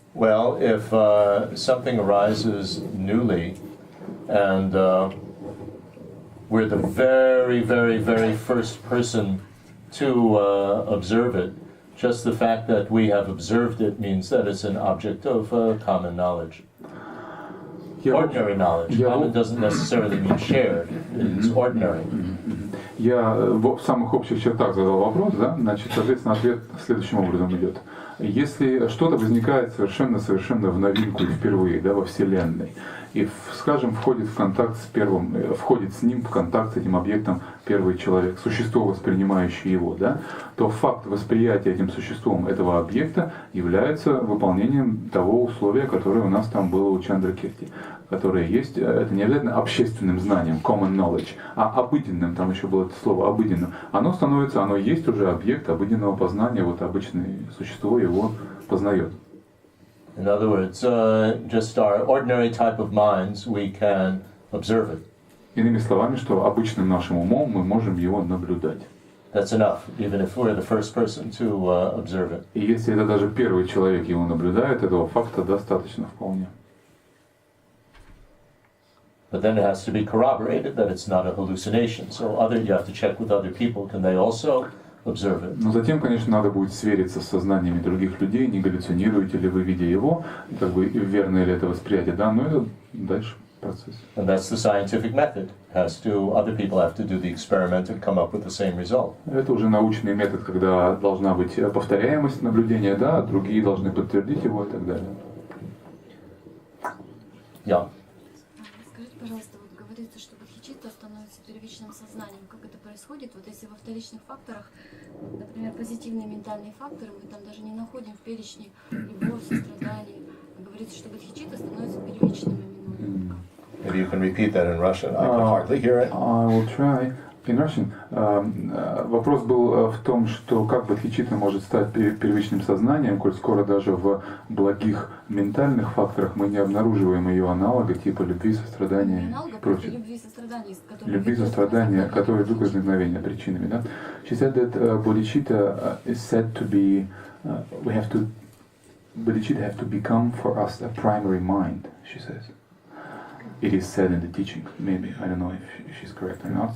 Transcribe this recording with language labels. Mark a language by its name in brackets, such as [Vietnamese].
[English] Well, if something arises newly, and we're the very, very, very first person to observe it, just the fact that we have observed it means that it's an object of common knowledge. ordinary knowledge. Common doesn't necessarily mean shared. It's ordinary. [Russian] Я в самых общих чертах задал вопрос, да? Значит, соответственно, ответ следующим образом идет. Если что-то возникает совершенно в новинку и впервые, да, во Вселенной, и, скажем, входит с ним в контакт с этим объектом первый человек, существо, воспринимающее его, да, то факт восприятия этим существом этого объекта является выполнением того условия, которое у нас там было у Чандракирти, которое есть, это не обязательно общественным знанием, [English] common knowledge, [Russian] а обыденным, там еще было это слово обыденным. Оно есть уже объект обыденного познания, вот обычное существо его познает. [English] In other words, just our ordinary type of minds, we can observe it. [Russian] Иными словами, что обычным нашим умом мы можем его наблюдать. [English] That's enough, even if we're the first person to observe it. [Russian] И если это даже первый человек его наблюдает, этого факта достаточно вполне. [English] But then it has to be corroborated that it's not a hallucination. So you have to check with other people. Can they also observe it? [Russian] Но затем, конечно, надо будет свериться с сознаниями других людей, не галлюцинируете ли вы, видя его, как бы верно ли это восприятие, да, но это дальше процесс. [English] And that's the scientific method. Other people have to do the experiment and come up with the same result. [Russian] Это уже научный метод, когда должна быть повторяемость наблюдения, да, другие должны подтвердить его и так далее. Yeah. Скажите, пожалуйста, вот говорится, что бодхичитта становится первичным сознанием. Как это происходит? Вот если во вторичных факторах, например, позитивные ментальные факторы, мы там даже не находим в перечне любовь, сострадание. Говорится, что бодхичитта становится первичным именно. [English] Maybe you can repeat that in Russian. I can hardly hear it. I will try. In Russian. [Russian] Вопрос был в том, что как бодхичитта может стать первичным сознанием, коль скоро даже в благих ментальных факторах мы не обнаруживаем ее аналога типа любви, сострадания и прочее. Любви, сострадания, которые идут к возникновению причинами. Да? [English] She said that bodhicitta is said to be, bodhicitta have to become for us a primary mind, she says. It is said in the teaching, maybe, I don't know if she's correct or not.